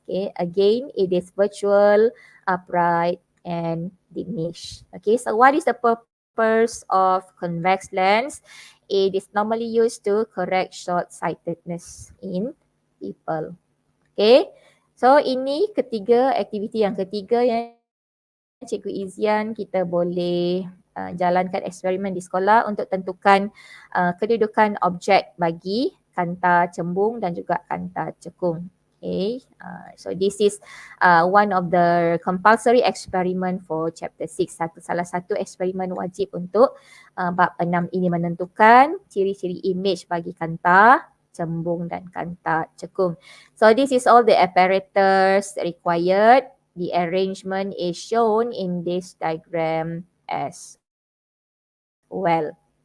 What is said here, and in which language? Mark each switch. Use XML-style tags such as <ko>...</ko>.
<en>Okay, again, it is virtual, upright, and diminish. Okay, so what is the purpose of convex lens? It is normally used to correct short-sightedness in people.</en> <ms>Okay, so ini ketiga aktiviti yang ketiga yang Cikgu Izyan kita boleh jalankan eksperimen di sekolah untuk tentukan kedudukan objek bagi kanta cembung dan juga kanta cekung.</ms> <en>Okay, so this is one of the compulsory experiment for chapter 6.</en> <ms>Salah satu eksperimen wajib untuk bab 6 ini, menentukan ciri-ciri image bagi kanta cembung dan kanta cekung.</ms> <en>So this is all the apparatus required. The arrangement is shown in this diagram as well.</en>